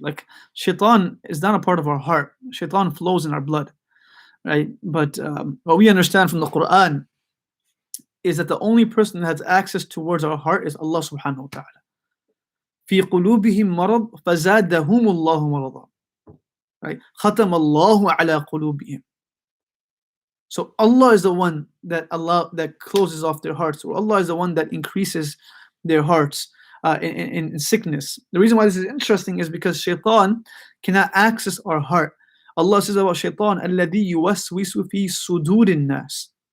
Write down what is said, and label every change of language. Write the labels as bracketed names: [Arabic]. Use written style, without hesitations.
[English] Like, shaitan is not a part of our heart. Shaitan flows in our blood, right? But what we understand from the Quran is that the only person that has access towards our heart is Allah subhanahu wa ta'ala. [Arabic] في قلوبهم مرض فزادهم الله مرضا, right? ختم الله على قلوبهم. [English] So Allah is the one that closes off their hearts, or Allah is the one that increases their hearts in sickness. The reason why this is interesting is because shaitan cannot access our heart. Allah says about shaitan, [Arabic] الَّذِي يُوَسْوِسُ فِي صُدُورِ النَّاسِ.